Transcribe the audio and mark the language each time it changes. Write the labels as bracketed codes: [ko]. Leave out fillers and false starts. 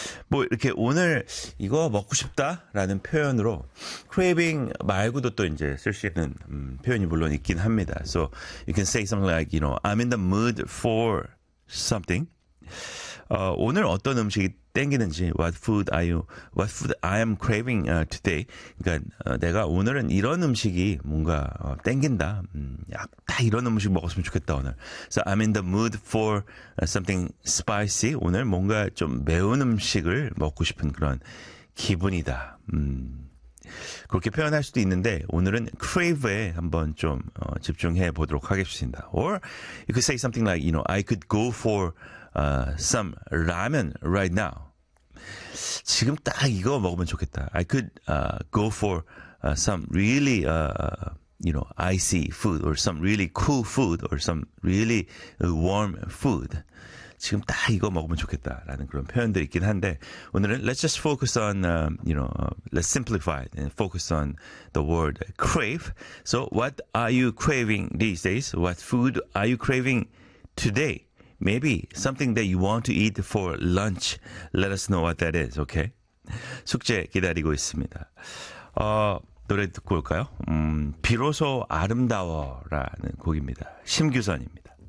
[ko] 뭐 이렇게 오늘 이거 먹고 싶다라는 표현으로 craving 말고도 또 이제 쓸 수 있는 표현이 물론 있긴 합니다. [en] So you can say something like, you know, I'm in the mood for something. [ko] 오늘 어떤 음식이 땡기는지 [en] what food I am craving today. [ko] 그러니까 내가 오늘은 이런 음식이 뭔가 땡긴다. 딱 이런 음식 먹었으면 좋겠다 오늘. [en] So I'm in the mood for something spicy. [ko] 오늘 뭔가 좀 매운 음식을 먹고 싶은 그런 기분이다. 그렇게 표현할 수도 있는데 오늘은 crave에 한번 좀 집중해 보도록 하겠습니다. [en] Or you could say something like, you know, I could go for some ramen right now. [ko] 지금 딱 이거 먹으면 좋겠다. [en] I could go for some really, you know, icy food or some really cool food or some really warm food. [ko] 지금 딱 이거 먹으면 좋겠다라는 그런 표현들이 있긴 한데 오늘은 [en] let's just focus on, you know, let's simplify it and focus on the word crave. So what are you craving these days? What food are you craving today? Maybe something that you want to eat for lunch. Let us know what that is, okay? [ko] 숙제 기다리고 있습니다. 노래 듣고 올까요? 비로소 아름다워라는 곡입니다. 심규선입니다.